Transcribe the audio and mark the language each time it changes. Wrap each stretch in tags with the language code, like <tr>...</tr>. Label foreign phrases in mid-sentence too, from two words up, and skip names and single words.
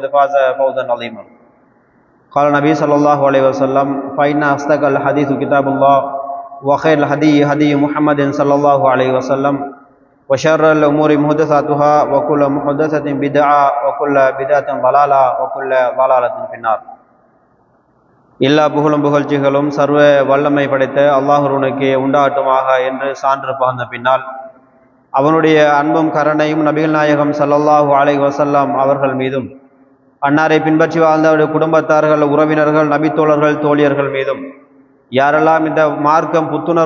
<ar>فاز فوزا عظيما قال النبي صلى الله عليه وسلم فإن أصدق الحديث كتاب الله وخير الهدي هدي محمد صلى الله عليه وسلم وشر الأمور محدثاتها وكل محدثة بدعة وكل بدعة ضلالة وكل ضلالة في النار</ar> <ta>எல்லா புகழும் புகழ்ச்சிகளும் சர்வ வல்லமை படைத்த அல்லாஹ்வுக்கே உண்டாகட்டுமாக என்று சான்று பகர்ந்த பின்னால் அவனுடைய அன்பும் கருணையும் நபிகள் நாயகம்</ta> <ar>صلى الله عليه وسلم</ar> <ta>அவர்கள் மீதும் அன்னாரை பின்பற்றி வாழ்ந்த அவருடைய குடும்பத்தார்கள் உறவினர்கள் நபித்தோழர்கள் தோழியர்கள் மீதும் யாரெல்லாம் இந்த மார்க்கம் புத்துணர்வு</ta>